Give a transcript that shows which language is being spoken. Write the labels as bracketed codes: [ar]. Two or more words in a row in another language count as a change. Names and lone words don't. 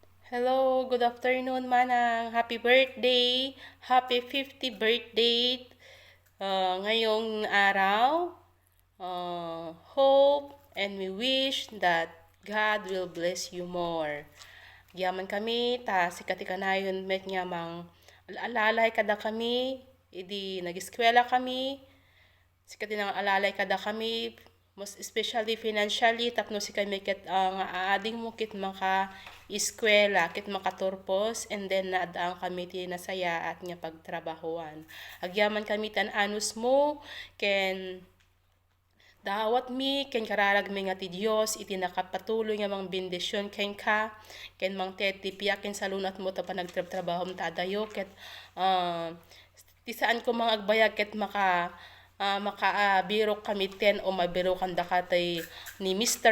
[en] Hello, good afternoon, Manang. Happy birthday. Happy 50th birthday. [tl] Ngayong araw, [en] hope and we wish that God will bless you more. [ilo] Yaman kami, ta sikati kanayon met nga mang alalay kada kami, idi nag-eskwela kami, sikati nang alalay kada kami, [en] most especially financially [ilo] tapno si kami ket nga aading mo kit maka eskwela kit makaturpos [en] and then [ilo] naadaan kami ti nasaya at nga pagtrabahuan agyaman kami tan anus mo ken dawat mi ken kararag mi nga ti Dios iti nakapatuloy nga mang bendisyon ken ka ken mang ti piyaken sa lunat mo ta panagtrabaho ta adayo ket ti saan ko mga agbayag ket makaabiro kami ten o mabiro kanda katay ni Mr.